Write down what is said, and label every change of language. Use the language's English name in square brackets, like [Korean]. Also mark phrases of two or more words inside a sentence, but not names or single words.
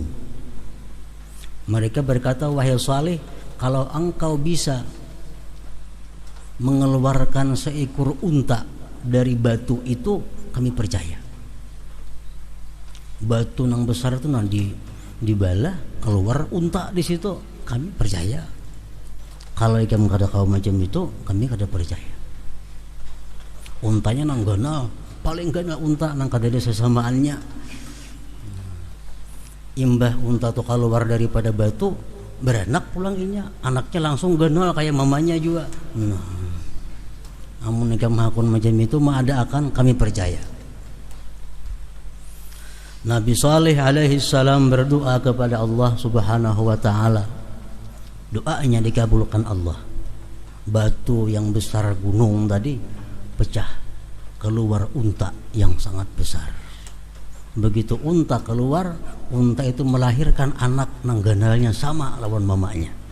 [Indonesian] Mereka berkata, wahai Saleh, kalau engkau bisa mengeluarkan seekor unta dari batu itu, kami percaya. Batu yang besar itu nanti dibalah keluar unta di situ, kami percaya. Kalau kamu kata kau macam itu, kami kada percaya. [Banjar] Untanya nang ganal, paling ganal unta nang kada ada sesamaannya. Imbah unta tuh keluar daripada batu, beranak pulang inya, anaknya langsung ganal kayak mamanya juga. Amun nikah mahakun macam itu mah ada akan kami percaya. [Indonesian] Nabi Saleh [Arabic] عليه السلام [Indonesian] berdoa kepada Allah [Arabic] سبحانه وتعالى. [Indonesian] Doanya dikabulkan Allah. Batu yang besar gunung tadi pecah, keluar unta yang sangat besar. [Banjar] Begitu unta keluar, unta itu melahirkan anak nang ganalnya sama lawan mamanya.